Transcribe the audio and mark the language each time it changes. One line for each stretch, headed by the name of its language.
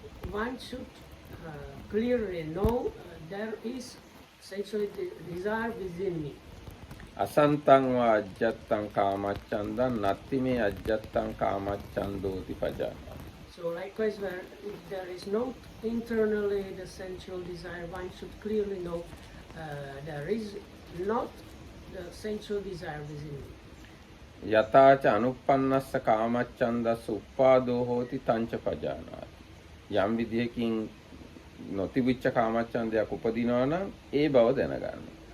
English: One should clearly know there is sensual desire within me.
Pali: අසන්තං වා අජ්ජත්තං කාමච්ඡන්දං නත්තිමේ අජ්ජත්තං කාමච්ඡන්දෝති පජානා.
English: So likewise, where if there is no internally the sensual desire, one should clearly know there is not the sensual desire within me.
Pali: යතාච අනුප්පන්නස්ස කාමච්ඡන්දස්ස උප්පාදෝ හෝති තංච පජානාති.
Sinhala: යම් විදියකින් නොතිබිච්ච කාමච්ඡන්දයක් උපදිනවා නම් ඒ බව දැනගන්න.